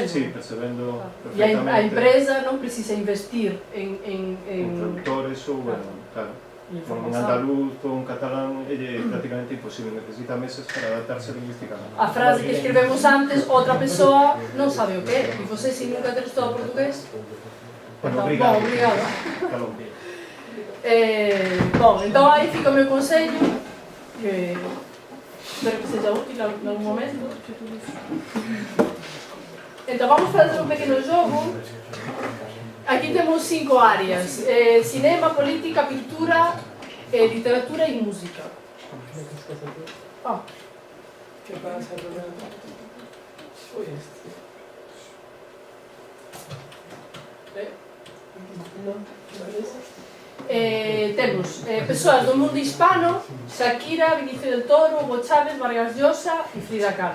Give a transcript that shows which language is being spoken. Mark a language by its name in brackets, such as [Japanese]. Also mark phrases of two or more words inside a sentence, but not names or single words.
[Galician] Sí, percebendo perfectamente. E a empresa non precisa investir en traductores ou, claro, un andaluz ou un catalán é prácticamente imposible, necesita meses para adaptarse lingüísticamente. A frase que escribemos antes, outra persoa non sabe o que é, [Portuguese] e você, se nunca ter estudado portugués, obrigado. Bom, então aí fica o meu consello, que espero que seja útil en algún momento. Então vamos fazer un pequeno jogo. Aquí temos 5 áreas: cinema, política, pintura, literatura e música. [Galician] Que pasa, Roberto? Foi este. Temos persoas do mundo hispano: Shakira, Vinicio del Toro, Hugo Chávez, Vargas Llosa e Frida Kahlo.